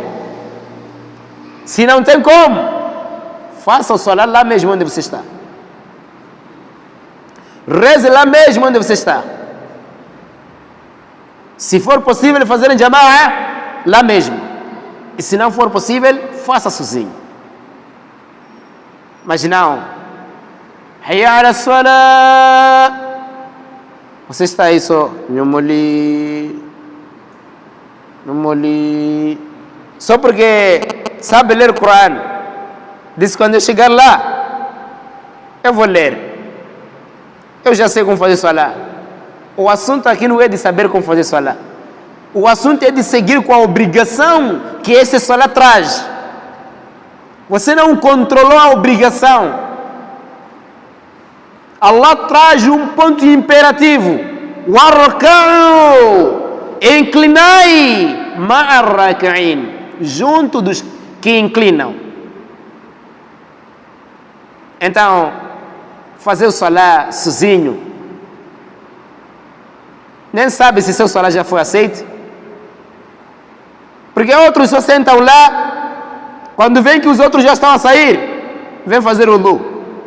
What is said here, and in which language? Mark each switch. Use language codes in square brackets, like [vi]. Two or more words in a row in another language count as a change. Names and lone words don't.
[pt] Se não tem como, faça o salat lá mesmo onde você está. Reze lá mesmo onde você está. Se for possível fazer em jama'a, lá mesmo. E se não for possível, faça sozinho. Mas não. [ar] حي على الصلاة. [pt] Você está aí só. Só porque sabe ler o Corão. Diz: quando eu chegar lá, eu vou ler. Eu já sei como fazer salat. O assunto aqui não é de saber como fazer salat. O assunto é de seguir com a obrigação que esse salat traz. Você não controlou a obrigação. Allah traz um ponto imperativo: [ar] واركعوا, inclinai مع الراكعين. [pt] junto dos que inclinam. Então, fazer o salah sozinho, nem sabe se seu salah já foi aceito, porque outros só sentam lá, quando vem que os outros já estão a sair, vem fazer o wudu.